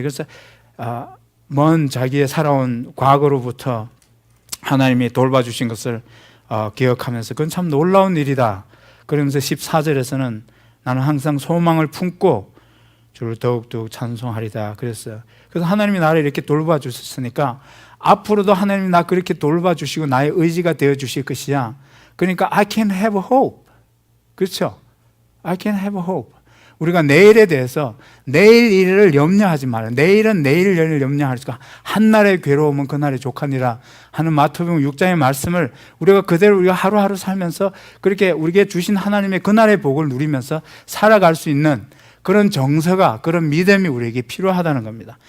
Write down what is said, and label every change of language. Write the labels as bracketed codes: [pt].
[ko] 그래서 먼 자기의 살아온 과거로부터 하나님이 돌봐주신 것을 기억하면서 그건 참 놀라운 일이다. 그러면서 14절에서는 나는 항상 소망을 품고 주를 더욱더욱 찬송하리다 그랬어요. 그래서 하나님이 나를 이렇게 돌봐주셨으니까 앞으로도 하나님이 나 그렇게 돌봐주시고 나의 의지가 되어주실 것이야. 그러니까 [en] I can have hope. [ko] 그렇죠? [en] I can have hope. [ko] 우리가 내일에 대해서 내일 일을 염려하지 말아요. 내일은 내일 일을 염려할 수가 한날의 괴로움은 그날의 족하니라 하는 마태복음 6장의 말씀을 우리가 그대로 우리가 하루하루 살면서 그렇게 우리에게 주신 하나님의 그날의 복을 누리면서 살아갈 수 있는 그런 정서가 그런 믿음이 우리에게 필요하다는 겁니다.